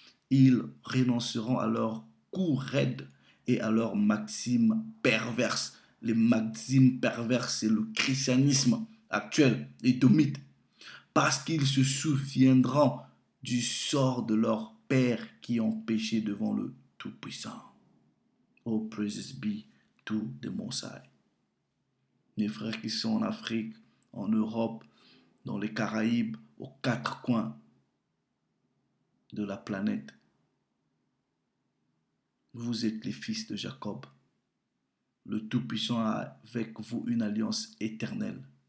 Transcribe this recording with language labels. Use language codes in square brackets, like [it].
[fr] Ils renonceront à leurs coups raides et à leurs maximes perverses. Les maximes perverses, c'est le christianisme actuel, les domites, parce qu'ils se souviendront du sort de leurs pères qui ont péché devant le Tout-Puissant. [en] Oh, praises be to the Most High. [fr] Mes frères qui sont en Afrique, en Europe, dans les Caraïbes, aux quatre coins de la planète, vous êtes les fils de Jacob. Le Tout-Puissant a avec vous une alliance éternelle.